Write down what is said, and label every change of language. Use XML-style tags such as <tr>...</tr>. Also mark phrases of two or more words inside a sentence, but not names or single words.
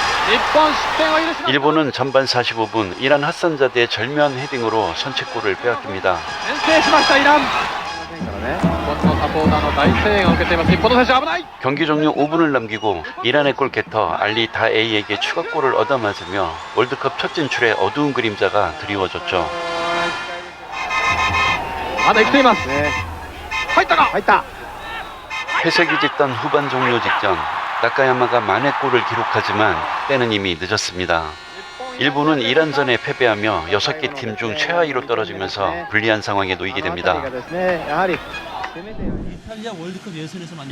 <ja>本失点を許しました。</ja> <ko>일본은 전반 45분 이란 하산자대의 절묘한 헤딩으로 선취골을 빼앗깁니다.</ko> <ja>先制しましたイラン。日本のサポーターの大声援を受けています。日本の選手危ない。</ja> <ko>경기 종료 5분을 남기고 이란의 골게터 알리 다에이에게 추가골을 얻어맞으며 월드컵 첫 진출에 어두운 그림자가 드리워졌죠.</ko> <ja>まだ生きています。入ったか。入った。</ja> <ko>회색이 짙던 후반 종료 직전 나카야마가 만회골을 기록하지만 때는 이미 늦었습니다. 일본은 이란전에 패배하며 6개 팀 중 최하위로 떨어지면서 불리한 상황에 놓이게 됩니다. 이탈리아 월드컵 예선에서 만난</ko>